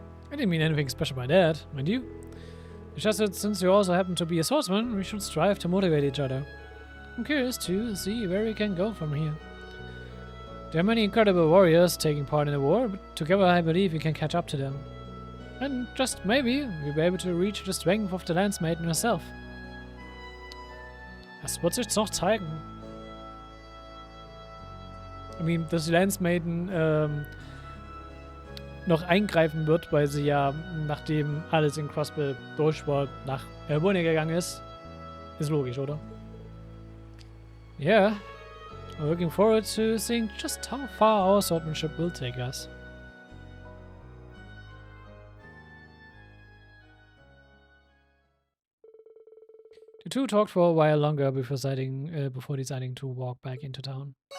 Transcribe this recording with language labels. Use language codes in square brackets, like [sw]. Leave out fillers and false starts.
[en] I didn't mean anything special by that, mind you. It's just that since you also happen to be a swordsman, we should strive to motivate each other. I'm curious to see where we can go from here. There are many incredible warriors taking part in the war, but together I believe we can catch up to them. And just maybe, we'll be able to reach the strength of the Landsmaiden herself. [de] Das wird sich noch zeigen. [en] I mean, [de] dass die Landsmaiden noch eingreifen wird, weil sie ja, nachdem alles in Crossbill durch war, nach Elbone gegangen ist logisch, oder? [en] Yeah, I'm looking forward to seeing just how far our swordsmanship will take us. The two talked for a while longer before deciding to walk back into town.